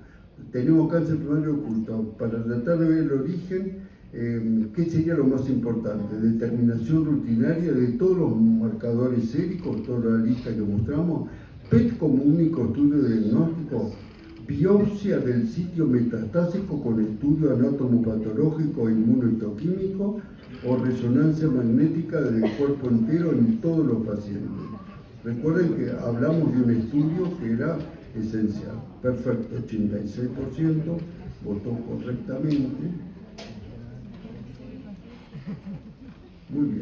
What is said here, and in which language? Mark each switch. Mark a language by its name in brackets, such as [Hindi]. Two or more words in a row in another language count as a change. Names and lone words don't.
[Spanish] Tenemos cáncer primario oculto. Para tratar de ver el origen, ¿qué sería lo más importante? Determinación rutinaria de todos los marcadores séricos, toda la lista que mostramos, PET como único estudio de diagnóstico, biopsia del sitio metastásico con estudio anatomopatológico e inmunohistoquímico, o resonancia magnética del cuerpo entero en todos los pacientes. Recuerden que hablamos de un estudio que era esencial. Perfecto, 86%, votó correctamente. Muy bien.